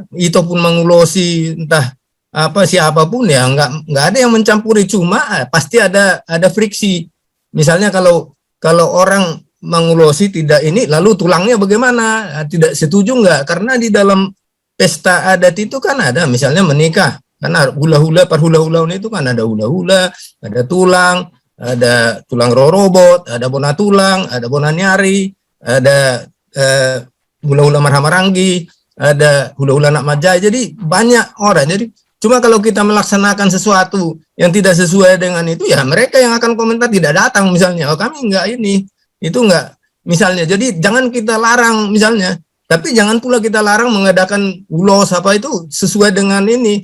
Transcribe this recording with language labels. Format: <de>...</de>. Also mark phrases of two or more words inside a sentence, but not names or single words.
<id>Itu pun mangulosi entah apa siapapun ya, nggak ada yang mencampuri, cuma pasti ada friksi. Misalnya kalau orang mangulosi tidak ini, lalu tulangnya bagaimana? Tidak setuju nggak? Karena di dalam pesta adat itu kan ada misalnya menikah, karena hula-hula, perhula-hulaun itu kan ada hula-hula, ada</id> <bbc>tulang rorobot, ada bona tulang, ada bona nyari, ada hula-hula marhamaranggi, ada hula-hula nak majai.</bbc> <id>Jadi banyak orang. Jadi cuma kalau kita melaksanakan sesuatu yang tidak sesuai dengan itu, ya mereka yang akan komentar tidak datang misalnya. Oh kami enggak ini, itu enggak misalnya. Jadi jangan kita larang misalnya. Tapi jangan pula kita larang mengadakan ulos apa itu sesuai dengan ini.</id>